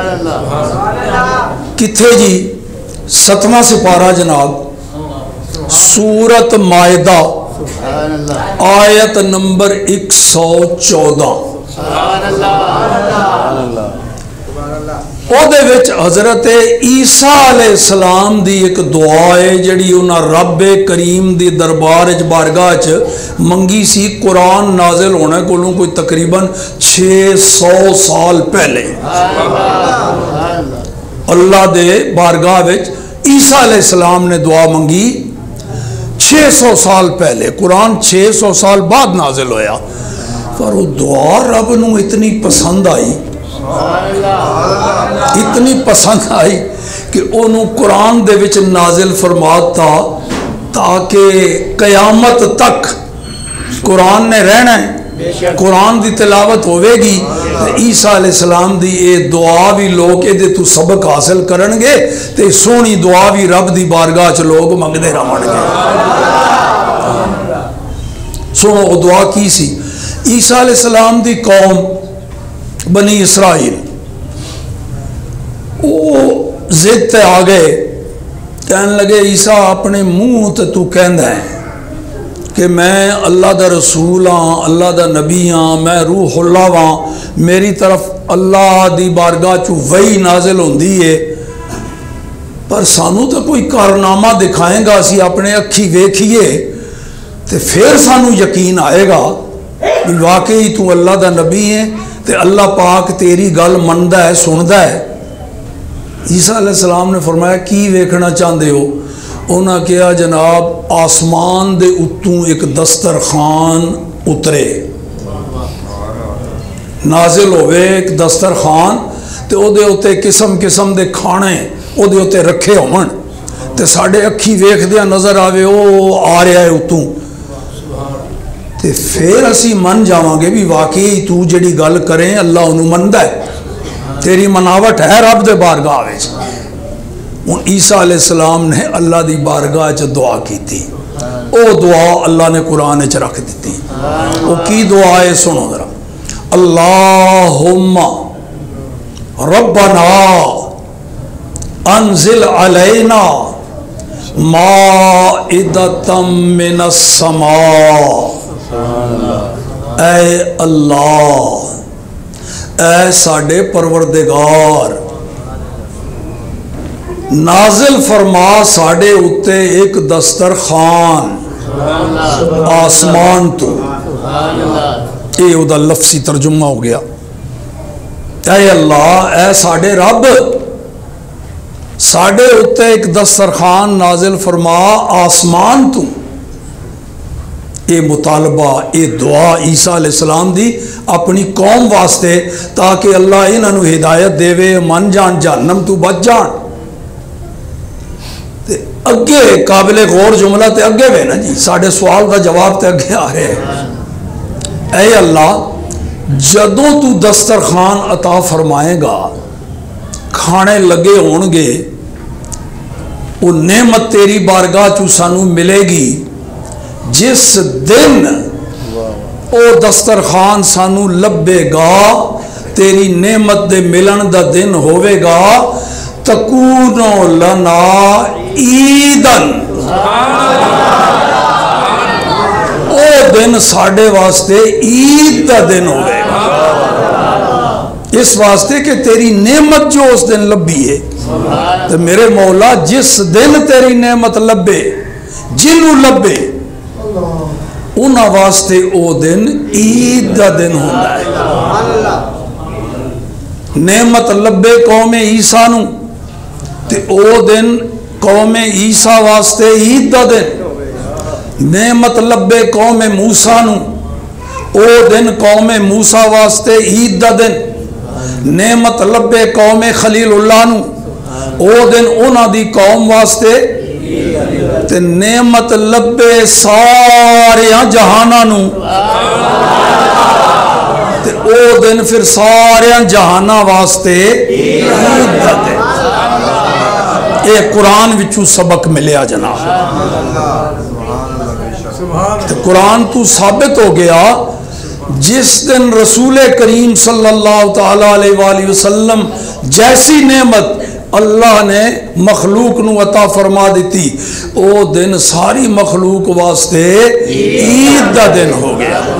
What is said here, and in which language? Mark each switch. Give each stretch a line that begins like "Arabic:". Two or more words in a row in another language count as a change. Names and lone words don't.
Punjabi: کتھے جی 7واں سپارہ جناب سورت مائدہ آیت نمبر 114 او دے وچ حضرت عیسیٰ علیہ السلام دی ایک دعا ہے جڑی انہاں رب کریم دی دربار وچ بارگاہ وچ منگی سی قرآن نازل ہونے کولوں کوئی تقریباً 600 سال پہلے اللہ دے بارگاہ وچ عیسیٰ علیہ السلام نے دعا منگی 600 سال پہلے قرآن 600 سال بعد نازل ہویا پر وہ دعا رب نو اتنی پسند آئی کہ انہوں قرآن دے وچ نازل فرماتا تاکہ قیامت تک قرآن نے رہنا ہے قرآن دی تلاوت ہوئے گی عیسیٰ علیہ السلام دی اے دعا بھی لوگ اے دے تو سبق حاصل کرنگے تے سونی دعا بھی رب دی بارگاہ چ لوگ منگدے رہنگے سنو وہ دعا کی سی عیسیٰ علیہ السلام دی قوم بنی اسرائیل وہ ضد تے آ گئے کہنے لگے عیسیٰ اپنے منہ تے تو کہندا ہے کہ میں اللہ دا رسول ہاں اللہ دا نبی ہاں میں روح اللہ ہاں میری طرف اللہ دی بارگاہ چو وحی نازل ہوندی ہے پر سانو تو کوئی کارنامہ دکھائیں گا اسی اپنے اکھی ویکھیے تے پھر سانو یقین آئے گا کہ واقعی تو اللہ دا نبی ہے تے اللہ پاک تیری گل مندا ہے سندا ہے عیسیٰ علیہ السلام نے فرمایا کی ویکھنا چاہندے ہو انہاں کہا جناب آسمان دے اتوں ایک دسترخوان اترے نازل ہوئے ایک دسترخوان تے او دے اتے قسم قسم دے کھانے او دے اتے رکھے ہون تے ساڑھے اکھی ویکھ دیا نظر آوے او آ رہا ہے اتوں تے پھر اسی من جاواں گے بھی واقعی تو جڑی گل کریں اللہ انہوں مندہ ہے تیری مناوٹ ہے رب دے بارگاہ وچ ان عیسیٰ علیہ السلام نے اللہ دی بارگاہ چ دعا کی تھی او دعا اللہ نے قرآن چ رکھ دیتی او کی دعا ہے سنو ذرا
Arabic: اللہم ربنا انزل علینا مائدۃ من السماء
Punjabi: اے اللہ اے ساڑے پروردگار نازل فرما ساڑے اتے ایک دسترخوان آسمان تو اے او دا لفظی ترجمہ ہو گیا اے اللہ اے ساڑے رب ساڑے اتے ایک دسترخوان نازل فرما آسمان تو اے مطالبہ اے دعا عیسیٰ علیہ السلام دی اپنی قوم واسطے تاکہ اللہ انہوں ہدایت دے وے من جان جہنم تو بچ جان تے اگے قابل غور جملہ تے اگے وے نا جی ساڑھے سوال دا جواب تے اگے آ رہے اے اللہ جدوں تو دسترخوان عطا فرمائے گا کھانے لگے ہونگے وہ نعمت تیری بارگاہ چو سانو ملے گی جس دن او دسترخوان سانو لبے گا تیری نعمت دے ملن دا دن ہوئے گا
Arabic: تکونو لنا عیدن
Punjabi: او دن ساڑھے واسطے عید دا دن ہوئے گا اس واسطے کہ تیری نعمت جو اس دن لبی ہے تو میرے مولا جس دن تیری نعمت لبے جنو لبے انہاں واسطے او دن عید دا دن ہوتا ہے نعمت لبے قوم عیسیٰ نو تے او دن قوم عیسیٰ واسطے عید دا دن. نعمت لبے قوم موسیٰ نو او دن قوم موسیٰ واسطے عید دا دن. نعمت لبے قوم خلیل اللہ نو او دن اونا دی قوم واسطے. تے نعمت لبے سارے جہانا نو تے او دن پھر سارے جہانا واسطے عید دا دن. اے قرآن وچوں سبق ملیا جناب. تے قرآن تو ثابت ہو گیا جس دن رسول کریم صلی اللہ تعالیٰ علیہ وآلہ وسلم جیسی نعمت اللہ نے مخلوق نو عطا فرما دیتی او دن ساری مخلوق واسطے عید دا دن ہو گیا.